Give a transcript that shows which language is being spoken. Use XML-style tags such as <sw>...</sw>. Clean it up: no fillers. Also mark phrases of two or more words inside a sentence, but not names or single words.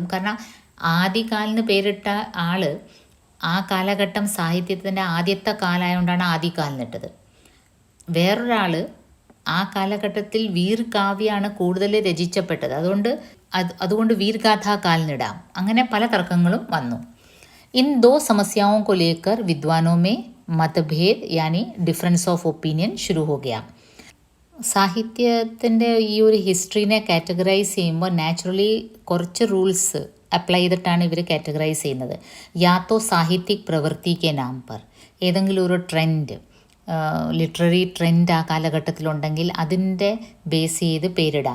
<ml>കാരണം ആദികാലിന് പേരിട്ട ആൾ ആ കാലഘട്ടം സാഹിത്യത്തിൻ്റെ ആദ്യത്തെ കാലമായതുകൊണ്ടാണ് ആദികാലിനിട്ടത്. വേറൊരാൾ ആ കാലഘട്ടത്തിൽ വീർ കാവ്യമാണ് കൂടുതൽ രചിച്ചപ്പെട്ടത്, അതുകൊണ്ട് വീർഗാഥാകാലിനിടാം. അങ്ങനെ പല തർക്കങ്ങളും വന്നു.</ml> <hi>इन दो സമസ്യാओं को लेकर विद्वानों में मतभेद यानी</hi> <en>difference of opinion</en> <hi>शुरू हो गया.</hi> <ml>സാഹിത്യത്തിൻ്റെ ഈ ഒരു ഹിസ്റ്ററിനെ കാറ്റഗറൈസ് ചെയ്യുമ്പോൾ നാച്ചുറലി കുറച്ച്</ml> <en>rules apply</en> <ml>ചെയ്തിട്ടാണ് ഇവർ കാറ്റഗറൈസ് ചെയ്യുന്നത്.</ml> <hi>या तो साहित्यिक प्रवृत्ति के नाम पर,</hi> <ml>ഏതെങ്കിലും ഒരു ട്രെൻഡ്,</ml> <en>literary trend</en> <ml>ആ കാലഘട്ടത്തിലുണ്ടെങ്കിൽ അതിൻ്റെ ബേസ് ചെയ്ത് പേരിടാം.</ml>